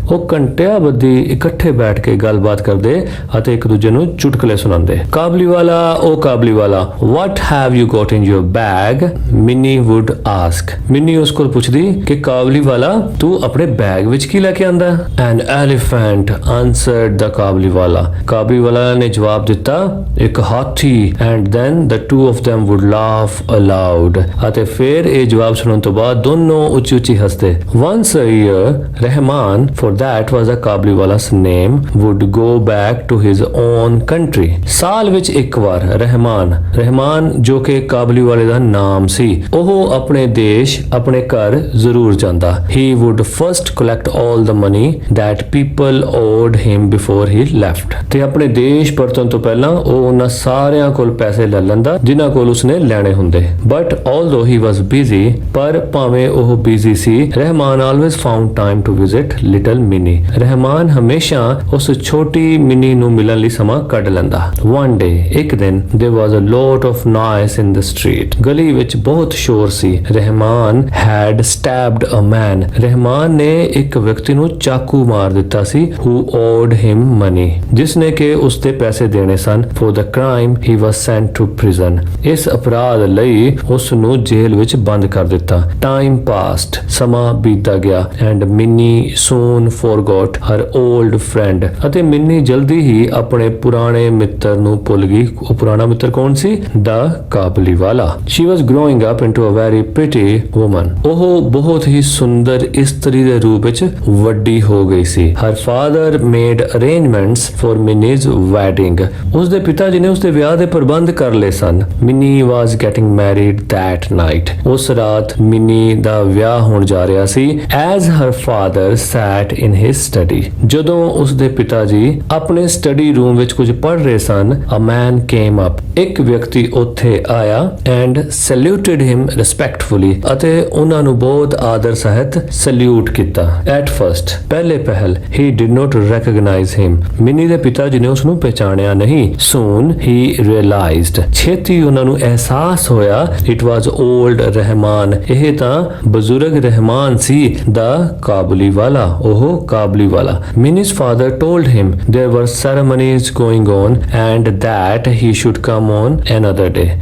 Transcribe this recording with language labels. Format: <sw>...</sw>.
<pa>ਉਹ ਘੰਟਿਆਂ ਬੱਧੀ ਇਕੱਠੇ ਬੈਠ ਕੇ ਗੱਲਬਾਤ ਕਰਦੇ ਅਤੇ ਇੱਕ ਦੂਜੇ ਨੂੰ ਚੁਟਕਲੇ ਸੁਣਾਉਂਦੇ।</pa> <en>Kabuliwala What have you got in your bag? Minnie would ask।</en> <pa>Mini ਉਸ ਕੋਲ ਪੁੱਛਦੀ ਕਿ ਕਾਬੁਲੀ ਵਾਲਾ ਤੂੰ ਆਪਣੇ ਬੈਗ ਵਿੱਚ ਕੀ ਲੈ ਕੇ ਆਂਦਾ?</pa> <en>An elephant answered the Kabuliwala.</en> <pa>ਕਾਬਲੀਵਾਲਾ ਨੇ ਜਵਾਬ ਦਿੱਤਾ, ਇੱਕ ਹਾਥੀ।</pa> <en>And then the two of them would laugh aloud।</en> <pa>ਅਤੇ ਫਿਰ ਇਹ ਜਵਾਬ ਸੁਣਨ ਤੋਂ ਬਾਅਦ ਦੋਨੋਂ ਉੱਚੀ ਉੱਚੀ ਹੱਸਦੇ।</pa> <en>once a year Rahman, for that was a Kabuliwala's name, would go back to his own country।</en> <pa>ਸਾਲ ਵਿੱਚ ਇੱਕ ਵਾਰ ਰਹਿਮਾਨ ਜੋ ਕਿ ਕਾਬਲੀਵਾਲੇ ਦਾ ਨਾਮ ਸੀ, ਉਹ ਆਪਣੇ ਦੇਸ਼ ਆਪਣੇ ਘਰ ਜ਼ਰੂਰ ਜਾਂਦਾ।</pa> <en>he would first collect all the money that people owed him before he left।</en> <pa>ਤੇ ਆਪਣੇ ਦੇਸ਼ ਪਰਤਣ ਤੋਂ ਪਹਿਲਾਂ ਉਹ ਉਹਨਾਂ ਸਾਰਿਆਂ ਕੋਲ ਪੈਸੇ ਲੈ ਲੈਂਦਾ ਜਿਨ੍ਹਾਂ ਕੋਲ ਉਸਨੇ ਲੈਣੇ ਹੁੰਦੇ।</pa> <en>but although he was busy,</en> <pa>ਪਰ ਭਾਵੇਂ ਉਹ busy ਸੀ,</pa> <en>Rahman always found time to visit little Minnie।</en> <pa>Rahman ਹਮੇਸ਼ਾ ਉਸ ਛੋਟੀ ਮਿਨੀ ਨੂੰ ਮਿਲਣ ਲਈ ਸਮਾਂ ਕੱਢ ਲੈਂਦਾ।</pa> <en>one day,</en> <pa>ਇੱਕ ਦਿਨ,</pa> <en>there was a lot of noise in the street।</en> <pa>ਗਲੀ ਵਿੱਚ ਬਹੁਤ ਸ਼ੋਰ ਸੀ।</pa> <en>Rahman had stabbed a man।</en> <pa>Rahman ਨੇ ਇੱਕ ਵਿਅਕਤੀ ਨੂੰ ਚਾਕੂ ਮਾਰ ਦਿੱਤਾ ਸੀ</pa> <en>who owed him money,</en> <pa>ਜਿਸਨੇ ਕਿ ਉਸ ਦੇ ਪੈਸੇ ਦੇਣੇ ਸਨ।</pa> <en>for the crime he was sent to prison।</en> <pa>ਇਸ ਅਪਰਾਧ ਲਈ ਉਸ ਨੂੰ ਜੇਲ੍ਹ ਵਿੱਚ ਬੰਦ ਕਰ ਦਿੱਤਾ।</pa> <en>time passed।</en> <pa>ਸਮਾਂ ਬੀਤਦਾ ਗਿਆ</pa> <en>and Minnie soon forgot her old friend।</en> <pa>ਅਤੇ ਮਿੰਨੀ ਜਲਦੀ ਹੀ ਆਪਣੇ ਪੁਰਾਣੇ ਮਿੱਤਰ ਨੂੰ ਭੁੱਲ ਗਈ। ਉਹ ਪੁਰਾਣਾ ਮਿੱਤਰ ਕੌਣ ਸੀ? the ਕਾਬਲੀਵਾਲਾ।</pa> <en>she was growing up into a very pretty woman।</en> <pa>ਉਹ ਬਹੁਤ ਹੀ ਸੁੰਦਰ ਇਸਤਰੀ ਦੇ ਰੂਪ ਵਿੱਚ ਵੱਡੀ ਹੋ ਗਈ ਸੀ।</pa> <en>her father made arrangements for Minnie's wedding।</en> <pa>ਉਸ ਦੇ ਪਿਤਾ ਜੀ ਨੇ ਉਸ ਦੇ ਵਿਆਹ ਦੇ ਪ੍ਰਬੰਧ ਕਰ ਲਏ ਸਨ।</pa> <en>Minnie was getting married that night।</en> <pa>ਉਸ ਰਾਤ ਮਿੰਨੀ ਦਾ ਵਿਆਹ ਹੋਣ ਜਾ ਰਿਹਾ ਸੀ।</pa> <en>as her father sat in his study।</en> <pa>ਜਦੋਂ ਉਸ ਦੇ ਪਿਤਾ ਜੀ ਆਪਣੇ ਸਟੱਡੀ ਰੂਮ ਵਿੱਚ ਕੁਝ ਪੜ੍ਹ ਰਹੇ ਸਨ,</pa> <en>a man came up।</en> <pa>ਇੱਕ ਵਿਅਕਤੀ ਉੱਥੇ ਆਇਆ</pa> <en>and saluted him respectfully।</en> <pa>ਅਤੇ ਉਹਨਾਂ ਨੂੰ ਬਹੁਤ ਆਦਰ ਸਹਿਤ ਸਲੂਟ ਕੀਤਾ।</pa> <en>at first</en> <pa>ਪਹਿਲੇ ਪਹਿਲ</pa> <en>he did not recognize him।</en> <pa>Mini ਦੇ ਪਿਤਾ ਜੀ ਨੇ ਉਸ ਨੂੰ ਪਹਿਚਾਣਿਆ ਨਹੀਂ।</pa> <en>soon he realized।</en> <pa>ਛੇਤੀ ਉਹਨਾਂ ਨੂੰ ਅਹਿਸਾਸ ਹੋਇਆ</pa> <en>it was old Rahman.</en> <pa>ਇਹ ਤਾਂ ਬਜ਼ੁਰਗ ਰਹਿਮਾਨ ਸੀ। the ਕਾਬਲੀਵਾਲਾ, ਉਹ ਕਾਬਲੀਵਾਲਾ।</pa> <en>Minnie's father told him there were ceremonies going on and that he should come on another day।</en>